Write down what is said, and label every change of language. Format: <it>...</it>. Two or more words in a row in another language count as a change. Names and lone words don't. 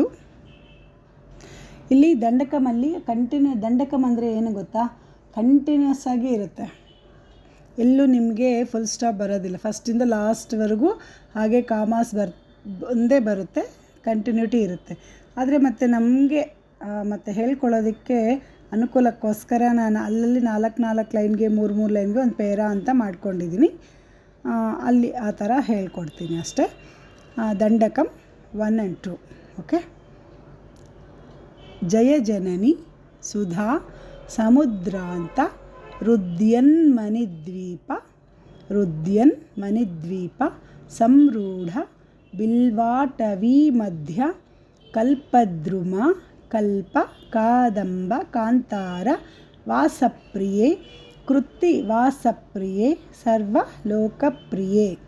<kn>ಇಲ್ಲಿ ದಂಡಕಮಲ್ಲಿ ದಂಡಕಂ ಅಂದರೆ ಏನು ಗೊತ್ತಾ, ಕಂಟಿನ್ಯೂಸ್ ಆಗಿ ಇರುತ್ತೆ, ಎಲ್ಲೂ ನಿಮಗೆ</kn> <en>full stop</en> <kn>ಬರೋದಿಲ್ಲ, ಫಸ್ಟಿಂದ ಲಾಸ್ಟ್ವರೆಗೂ ಹಾಗೆ ಕಾಮಾಸ್ ಒಂದೇ ಬರುತ್ತೆ, ಕಂಟಿನ್ಯೂಟಿ ಇರುತ್ತೆ. ಆದರೆ ಮತ್ತು ನಮಗೆ ಮತ್ತು ಹೇಳ್ಕೊಳ್ಳೋದಕ್ಕೆ ಅನುಕೂಲಕ್ಕೋಸ್ಕರ ನಾನು ಅಲ್ಲಲ್ಲಿ 4 ಲೈನ್ಗೆ 3 ಲೈನ್ಗೆ ಒಂದು ಪೇರ ಅಂತ ಮಾಡ್ಕೊಂಡಿದ್ದೀನಿ. ಅಲ್ಲಿ ಆ ಥರ ಹೇಳ್ಕೊಡ್ತೀನಿ ಅಷ್ಟೇ. ದಂಡಕಂ 1 and 2. ಓಕೆ.</kn> <sa>ಜಯ ಜನನಿ ಸುಧಾ ಸಮುದ್ರಾಂತ ರುದ್ಯನ್ಮಣಿದ್ವೀಪ ಸಂರೂಢ ಬಿಲ್ವಾಟವೀ ಮಧ್ಯ ಕಲ್ಪದ್ರುಮ ಕಲ್ಪ ಕಾದಂಬ ಕಾಂತಾರ ವಾಸಪ್ರಿಯೆ ಕೃತ್ತಿ ವಾಸಪ್ರಿಯೆ ಸರ್ವಲೋಕಪ್ರಿಯೆ.</sa>